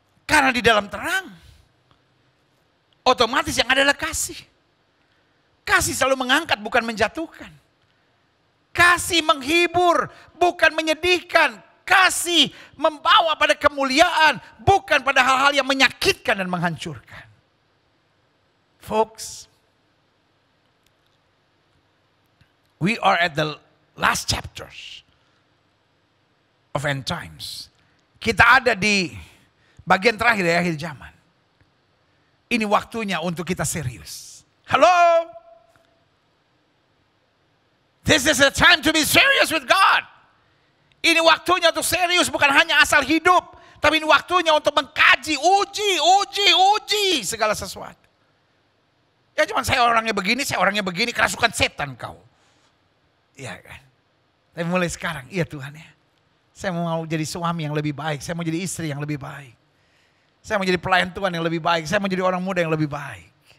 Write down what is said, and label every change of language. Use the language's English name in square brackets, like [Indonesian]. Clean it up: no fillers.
[Indonesian] Karena di dalam terang, otomatis yang ada adalah kasih. Kasih selalu mengangkat, bukan menjatuhkan. Kasih menghibur, bukan menyedihkan. Kasih membawa pada kemuliaan, bukan pada hal-hal yang menyakitkan dan menghancurkan. [English] Folks, we are at the last chapters of end times. [Indonesian] Kita ada di bagian terakhir dari akhir zaman. Ini waktunya untuk kita serius. Halo? [English] This is a time to be serious with God. [Indonesian] Ini waktunya untuk serius, bukan hanya asal hidup. Tapi ini waktunya untuk mengkaji, uji segala sesuatu. Ya cuma saya orangnya begini, kerasukan setan kau. Iya kan. Tapi mulai sekarang, iya Tuhan ya. Saya mau jadi suami yang lebih baik, saya mau jadi istri yang lebih baik. Saya mau jadi pelayan Tuhan yang lebih baik, saya mau jadi orang muda yang lebih baik.